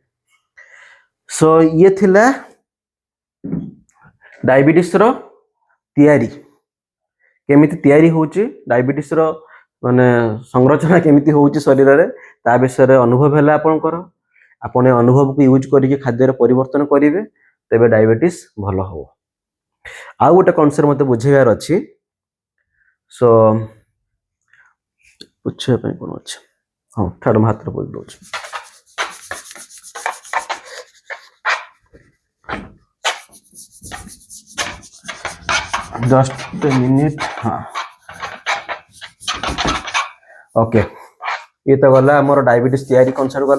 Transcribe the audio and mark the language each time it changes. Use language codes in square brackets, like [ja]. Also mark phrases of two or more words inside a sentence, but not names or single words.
[or] ସୋ ଇଏ ଥିଲା ଡାଇବେଟିସ୍ର ତିଆରି, କେମିତି ତିଆରି ହେଉଛି, ଡାଇବେଟିସ୍ର ମାନେ ସଂରଚନା କେମିତି ହେଉଛି ଶରୀରରେ, ତା ବିଷୟରେ ଅନୁଭବ ହେଲା ଆପଣଙ୍କର। ଆପଣ ଏ ଅନୁଭବକୁ ୟୁଜ୍ କରିକି ଖାଦ୍ୟରେ ପରିବର୍ତ୍ତନ କରିବେ, ତେବେ ଡାଇବେଟିସ୍ ଭଲ ହେବ। ଆଉ ଗୋଟେ କନସେପ୍ଟ ମୋତେ ବୁଝେଇବାର ଅଛି। ସୋ ବୁଝିବା ପାଇଁ କ'ଣ ଅଛି? ହଁ, ଛାଡ଼ ମୁଁ ହାତରେ ବୁଝି ଦେଉଛି। [en] just a minute. [or] ହଁ, ଓକେ, ଏ ତ ଗଲା ଆମର ଡାଇବେଟିସ ତିଆରି କନସେପ୍ଟ ଗଲା।